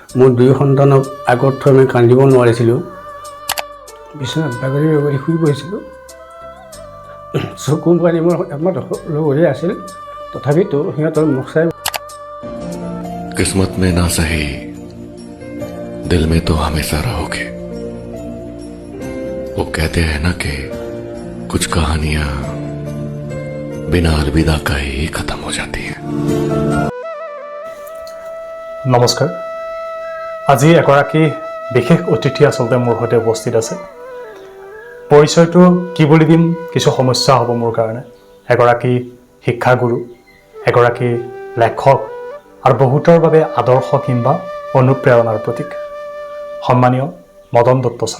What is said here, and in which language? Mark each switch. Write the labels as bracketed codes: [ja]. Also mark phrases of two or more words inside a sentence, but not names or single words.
[as] মোৰ দুই সন্তানক আগত থৈ মই কান্দিব নোৱাৰিছিলোঁ। বিচনাত বাগৰি বাগৰি শুই পৰিছিলোঁ। চকু পানী মোৰ একমাত্ৰ লগৰে আছিল, তথাপিতো সিহঁতৰ মুখ চাই [hi] किस्मत में ना सही दिल में तो हमेशा रहोगे। वो कहते हैं ना कि कुछ कहानियां बिना अलविदा का ही खत्म हो जाती हैं। [as] নমস্কাৰ। আজি এগৰাকী বিশেষ অতিথি আচলতে মোৰ সৈতে উপস্থিত আছে। পৰিচয়টো কি বুলি দিম কিছু সমস্যা হ'ব মোৰ কাৰণে। এগৰাকী শিক্ষাগুৰু, এগৰাকী লেখক আৰু বহুতৰ বাবে আদৰ্শ কিংবা অনুপ্ৰেৰণাৰ প্ৰতীক সন্মানীয় মদন দত্ত ছাৰ।